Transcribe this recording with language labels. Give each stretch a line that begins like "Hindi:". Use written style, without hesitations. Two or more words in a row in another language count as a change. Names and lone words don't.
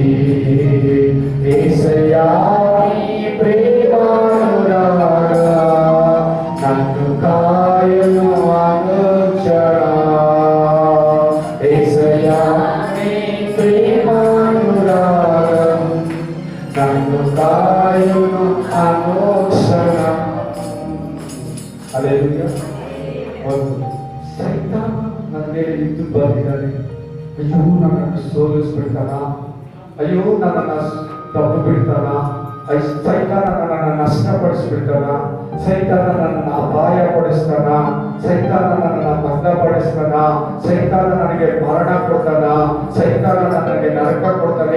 Telugu: యేసయ్యా నీ ప్రేమానురాగా నన్ను కాయును అనుక్షణం. యేసయ్యా నీ ప్రేమానురాగం నన్ను కాయును అనుక్షణం.
Kannada: హల్లెలూయా. సైతాన్ ನನ್ನ ಮೇಲೆ ಇದ್ದು ಬಂದಿದ್ದಾನೆ. ಅಯ್ಯೋ ನನ್ನನ್ನು ಸೋಲಿಸ್ಬಿಡ್ತಾನ, ಅಯ್ಯೋ ನನ್ನನ್ನು ತಪ್ಪು ಬಿಡ್ತಾನ, ಸೈತಾನ ನನ್ನನ್ನು ನಷ್ಟಪಡಿಸ್ಬಿಡ್ತಾನ, ಸೈತಾನ ನನ್ನನ್ನು ಅಪಾಯ ಪಡಿಸ್ತಾನ, ಸೈತಾನ ನನ್ನನ್ನು ಭಂಗಪಡಿಸ್ತಾನ, ಸೈತಾನ ನನಗೆ ಮರಣ ಕೊಡ್ತಾನ, ಸೈತಾನ ನನಗೆ ನರಕ ಕೊಡ್ತಾನೆ.